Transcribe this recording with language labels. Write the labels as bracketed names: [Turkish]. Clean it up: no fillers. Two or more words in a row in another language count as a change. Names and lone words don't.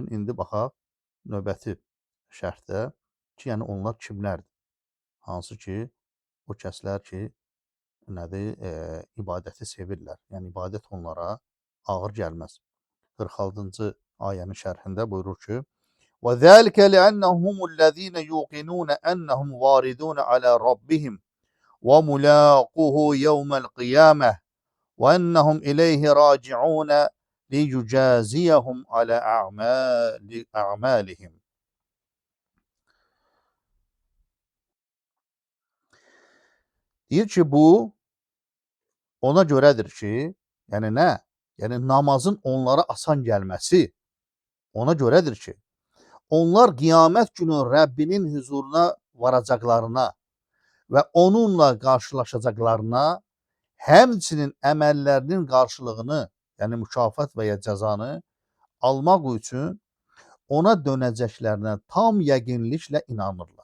[Azerbaijani] İndi baxaq növbəti şərhdə ki, yəni onlar kimlərdir? Hansı ki, o kəslər ki, nədir, ibadəti sevirlər. Yəni ibadət onlara ağır gəlməz. 46-cı ayənin şərhində buyurur ki, [Arabic] وَذَلِكَ لِأَنَّهُمُ الَّذِينَ يُوقِنُونَ أَنَّهُمْ وَارِدُونَ عَلَى رَبِّهِمْ وَمُلَاقُوهُ يَوْمَ الْقِيَامَةِ وَأَنَّهُمْ إِلَيْهِ رَاجِعُونَ لِيُجَازِيَهُمْ عَلَى أَعْمَالِهِمْ. [Azerbaijani] Deyir ki, bu ona görədir ki, yəni nə? Yəni namazın onlara asan gəlməsi ona görədir ki, onlar qiyamət günü Rəbbinin huzuruna varacaqlarına və onunla qarşılaşacaqlarına, həmçinin əməllərinin qarşılığını, yəni mükafat və ya cəzanı almaq üçün ona dönəcəklərinə tam yəqinliklə inanırlar.